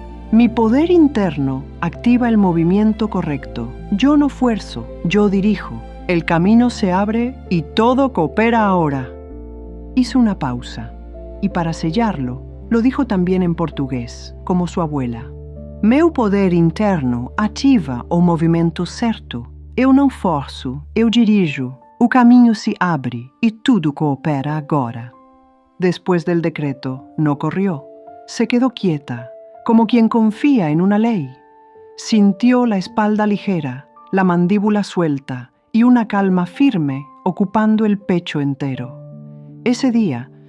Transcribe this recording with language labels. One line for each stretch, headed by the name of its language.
Spanish: Mi poder interno activa el movimiento correcto. Yo no fuerzo, yo dirijo. El camino se abre y todo coopera ahora. Hizo una pausa, y para sellarlo, lo dijo también en portugués, como su abuela.
Portuguese: Meu poder interno ativa o movimento certo. Eu não forço, eu dirijo. O caminho se abre e tudo coopera agora.
Spanish: Después del decreto, no corrió. Se quedó quieta, como quien confía en una ley. Sintió la espalda ligera, la mandíbula suelta y una calma firme ocupando el pecho entero. Ese día,